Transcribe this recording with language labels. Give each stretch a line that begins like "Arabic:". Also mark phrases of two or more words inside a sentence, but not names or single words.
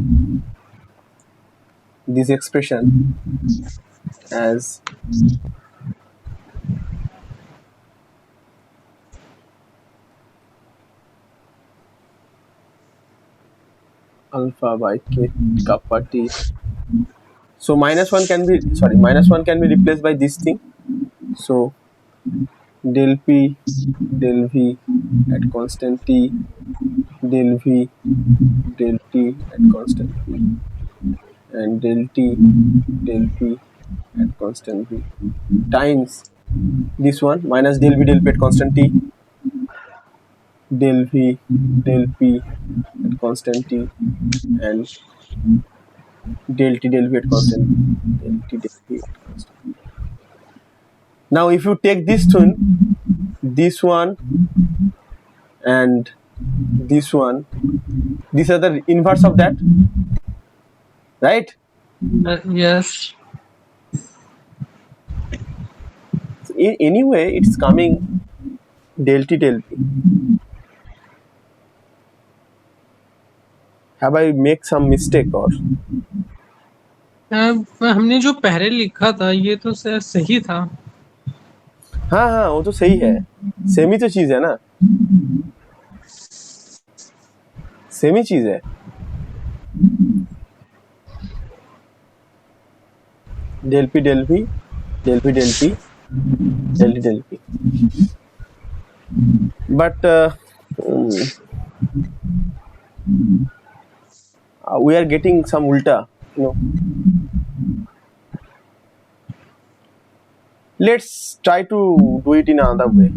English: this expression as alpha by k kappa t. So -1 can be -1 can be replaced by this thing. So del P del V at constant t del V del T at constant V and del T del P at constant V times this one minus del V del P at constant T del V del P at constant T and del T del V at constant del T del V at constant. Now if you take this one and this one, these are the inverse of that, right? Yes. So anyway, it's coming del T del P. Have I make some mistake or?
Hindi: हमने जो पहले लिखा था ये तो सही था. हाँ हाँ वो तो सही है, सेम ही तो चीज है ना, सेम ही चीज है.
English: del P del V del P del P del T del P. But we are getting some ulta, you know. Let's try to do it in another way.